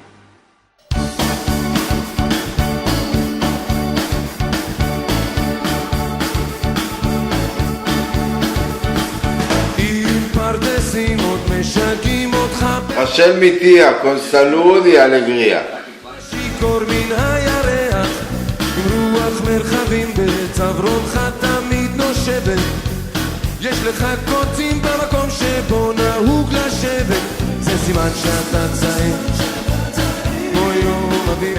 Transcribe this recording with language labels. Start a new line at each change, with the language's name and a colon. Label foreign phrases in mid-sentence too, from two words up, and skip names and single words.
Spanish: Hashem mi tía, con salud y alegría.
Hebrew: שיכור מן הירח, עם רוח מרחבים בצווארך תמיד נושבת. יש לך קוצים במקום שבו נהוג לשבת, זה סימן שאתה צעיר כמו יום אביב.